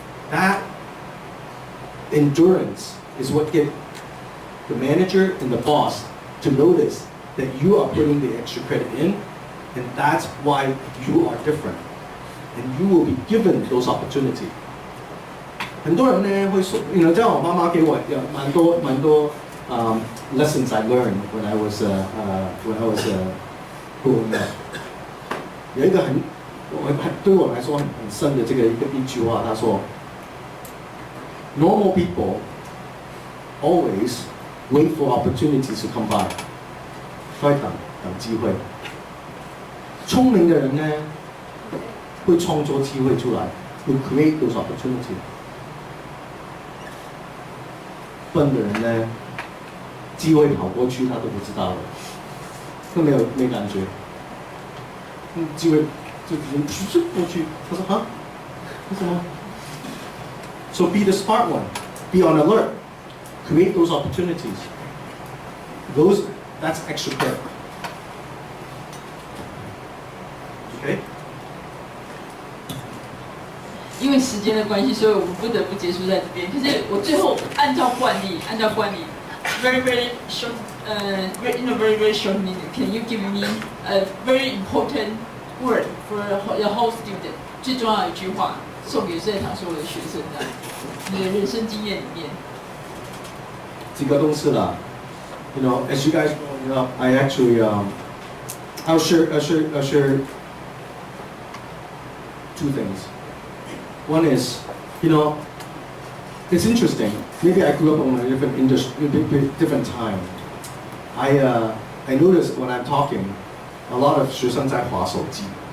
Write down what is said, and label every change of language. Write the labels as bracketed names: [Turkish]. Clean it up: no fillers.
[English] That endurance is what gets the manager and the boss to notice that you are putting the extra credit in, and that's why you are different. And you will be given those opportunities. [Chinese] 很多人呢会说，这样我妈妈给我蛮多 [English] lessons I learned when I was growing up. [Chinese] 有一个对我来说很深的一句话，他说 ， [English] Normal people always wait for opportunities to come by， [Chinese] 都在等机会。聪明的人呢会创造机会出来，会 [English] create those opportunities。 [Chinese] 笨的人呢，机会跑过去他都不知道了，都没感觉。机会就直接过去，他说啊，为什么 [English] ？So be the smart one, be on alert, create those opportunities. That's extra credit. Okay? [Chinese] 因为时间的关系，所以我们不得不结束在这边。可是我最后按照惯例 [English] very short, in a very short minute, can you give me a very important word for your whole student? [Chinese] 最重要的一句话送给在场所有的学生的，你的人生经验里面。几个东西啦 [English] as you guys know, I actually I'll share two things. One is, it's interesting. Maybe I grew up in a different time. I notice when I'm talking, a lot of [Chinese] 学生在滑手机.